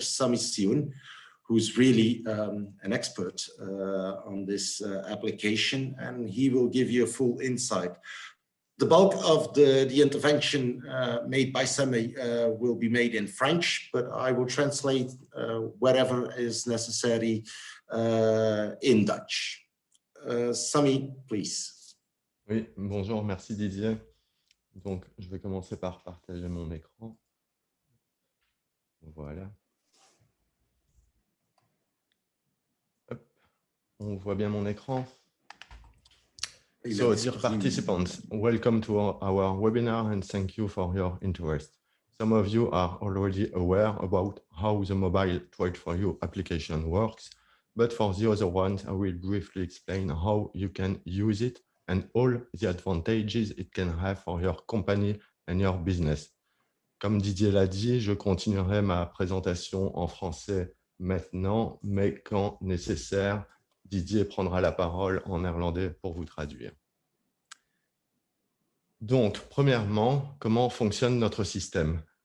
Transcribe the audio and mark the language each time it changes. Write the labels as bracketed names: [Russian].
[English] Sami Sioen, who's really an expert on this application, and he will give you a full insight. The bulk of the intervention made by Sami will be made in French, but I will translate whatever is necessary in Dutch. Sami, please. [French] Oui, bonjour, merci Didier. Donc, je vais commencer par partager mon écran. Voilà. Hop. On voit bien mon écran. [English] So, dear participants, welcome to our webinar and thank you for your interest. Some of you are already aware about how the mobile Trade4You application works, but for the other ones, I will briefly explain how you can use it and all the advantages it can have for your company and your business. [French] Comme Didier l'a dit, je continuerai ma présentation en français maintenant, mais quand nécessaire, Didier prendra la parole en néerlandais pour vous traduire. Donc, premièrement, comment fonctionne notre système?